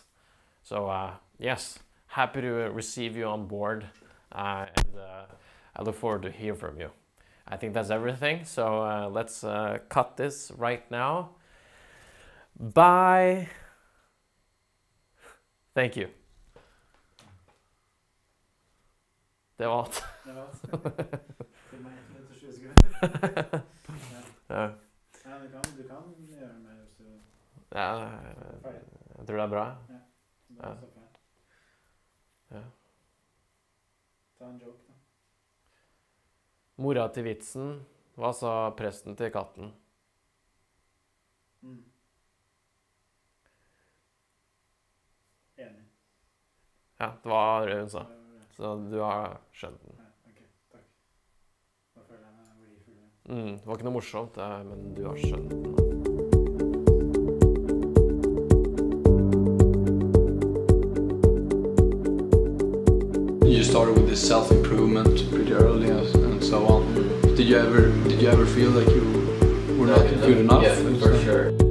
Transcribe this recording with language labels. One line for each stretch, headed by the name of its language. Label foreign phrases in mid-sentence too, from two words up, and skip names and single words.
English: So yes, happy to receive you on board, and I look forward to hear from you. I think that's everything. So let's cut this right now. Bye. Thank you.
Norwegian: Det var alt. Det var alt. Til meg 1 minutt og 20 sekunder. Ja. Ja, du kan gjøre mer hvis du Ja, ferdig. jeg tror det er bra. Ja, bare stopp her. Ja. Ta en joke, da. Mora til vitsen, hva sa presten til katten? Enig. Ja, det var det hun sa. Så du har skjønt den. Ja, ok, takk. Da føler jeg meg verdifull. Det var ikke noe morsomt, men du har skjønt den.
English: You started with this self-improvement pretty early and so on. Did you ever feel like you were not good enough? Yeah, for sure.